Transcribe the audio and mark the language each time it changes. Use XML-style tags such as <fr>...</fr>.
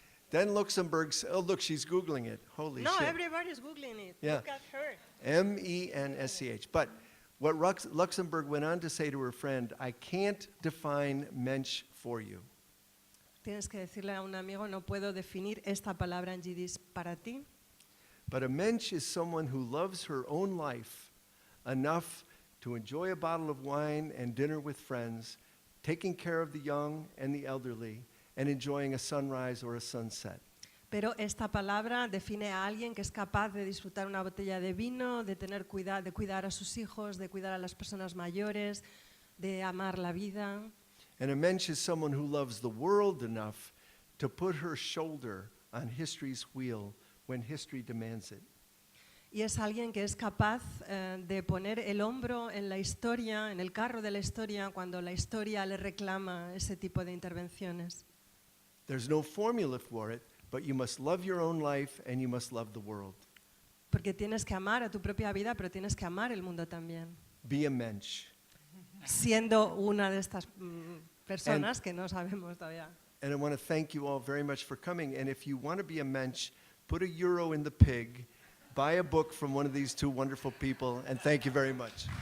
<en>Then Luxembourg, oh look, she's Googling it. Holy No, shit. everybody's googling it. Yeah. Look at her. M-E-N-S-C-H. But what Luxembourg went on to say to her friend, I can't define mensch for you.</en> <es>Tienes que decirle a un amigo, no puedo definir esta palabra en Yiddish para ti.</es> <en>But a mensch is someone who loves her own life enough to enjoy a bottle of wine and dinner with friends, taking care of the young and the elderly, and enjoying a sunrise or a sunset.</en> <es>Pero esta palabra define a alguien que es capaz de disfrutar una botella de vino, de tener cuidado, de cuidar a sus hijos, de cuidar a las personas mayores, de amar la vida.</es> <en>And a mensch is someone who loves the world enough to put her shoulder on history's wheel when history demands it.</en> <es>Y es alguien que es capaz de poner el hombro en la historia, en el carro de la historia, cuando la historia le reclama ese tipo de intervenciones.</es> <en>There's no formula for it, but you must love your own life and you must love the world.</en> <es>Porque tienes que amar a tu propia vida, pero tienes que amar el mundo también.</es> <en>Be a mensch.</en> <es>Siendo una de estas personas que no sabemos todavía.</es> <en>And I want to thank you all very much for coming. And if you want to be a mensch, put €1 in the pig, buy a book from one of these two wonderful people, and thank you very much.</en>